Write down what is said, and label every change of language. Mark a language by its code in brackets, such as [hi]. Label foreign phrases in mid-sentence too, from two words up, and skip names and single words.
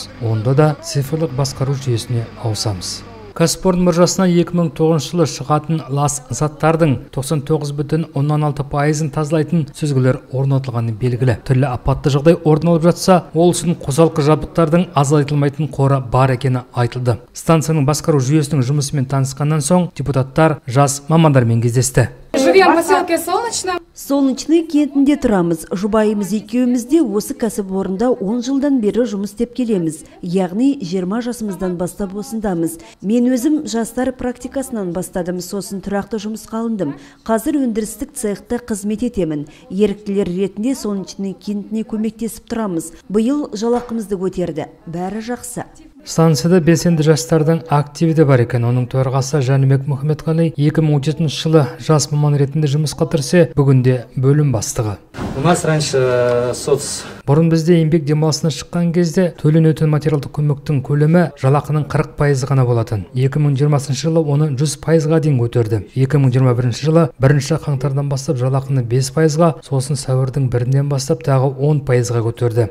[kk] Онда да цифрлық басқару жүйесіне ауысамыз. Кәсіпорын мұржасына 2009 жылы шығатын лас заттардың 99,6%-ын тазалайтын сүзгілер орнатылғаны белгілі. Түрлі апатты жағдай орын алып жатса, ол үшін қосалқы жабдықтардың азайтылмайтын қоры бар екені айтылды. Станцияның басқару жүйесінің жұмысымен танысқаннан соң депутаттар жас мамандармен кездесті. [ru] Живем в поселке Солнечном. [kk] Солнечный кентінде тұрамыз. Жұбайымыз екеумізде осы кәсіпорында 10 жылдан бері жұмыс істеп келеміз. Яғни 20 жасымыздан бастап осындамыз. Мен өзім жастар практикасынан бастадым, сосын тұрақты жұмысқа алындым. Қазір өндірістік цехта қызмет етемін. Еріктілер ретінде Солнечный кентіне көмектесіп тұрамыз. Биыл жалақымызды көтерді. Бәрі жақсы. Станцияда белсенді жастардың активі де бар екен. Оның төрағасы Жәнібек Мұхамедқали 2017 жылы жас маман ретінде жұмысқа кірсе, бүгінде бөлім бастығы. [ru] У нас раньше [kk] Бұрын бізде еңбек демалысына шыққан кезде төленетін материалдық көмектің көлемі жалақының 40% ғана болатын. 2020 жылы оны 100%-ға дейін көтерді. 2021 жылы 1 қаңтардан бастап жалақыны 5%-ға, сосын сәуірдің 1-нен бастап тағы 10%-ға көтерді.